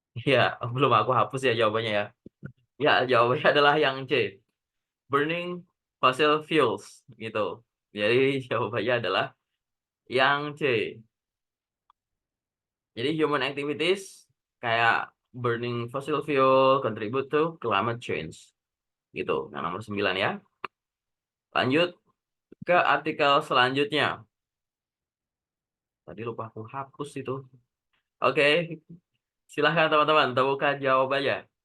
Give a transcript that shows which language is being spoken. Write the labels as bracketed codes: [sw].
[id] Ya, belum aku hapus ya jawabannya ya. Ya, jawabannya adalah yang C. [en] Burning fossil fuels [id] gitu. Jadi jawabannya adalah yang C. Jadi [en] human activities [id] kayak [en] burning fossil fuel contribute to climate change. [id] Gitu. Yang nomor 9 ya. Lanjut ke artikel selanjutnya. Tadi lupa aku hapus itu. Oke, silahkan teman-teman temukan jawabannya.